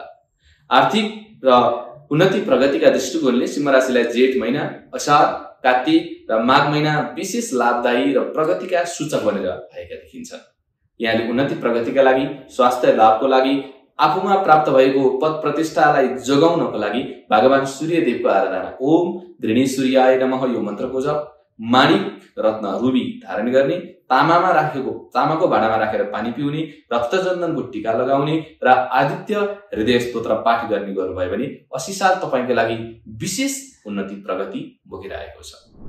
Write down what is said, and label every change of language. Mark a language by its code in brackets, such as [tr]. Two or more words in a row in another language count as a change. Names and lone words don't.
[ne] आर्थिक र उन्नति प्रगतिका दृष्टिकोणले सिंह राशिलाई जेठ महिना, असार, कार्तिक र माघ महिना विशेष लाभदायी र प्रगतिका सूचक बनेर आएका देखिन्छन्। यहाँले उन्नति प्रगतिका लागि, स्वास्थ्य लाभको लागि, आफूमा प्राप्त भएको पद प्रतिष्ठालाई जोगाउनको लागि भगवान सूर्यदेवको आराधना, [sa] ओम गृणी सूर्याय नमः [ne] यो मन्त्रको जप, माणिक रत्न रुबी धारण गर्ने, तामाको भाँडामा राखेर पानी पिउने, रक्तचन्दनको टीका लगाउने र आदित्य हृदय स्तोत्र पाठ गर्ने गर्नुभयो भने 80 साल तपाईको लागि विशेष उन्नति प्रगति बोकिरहेको छ।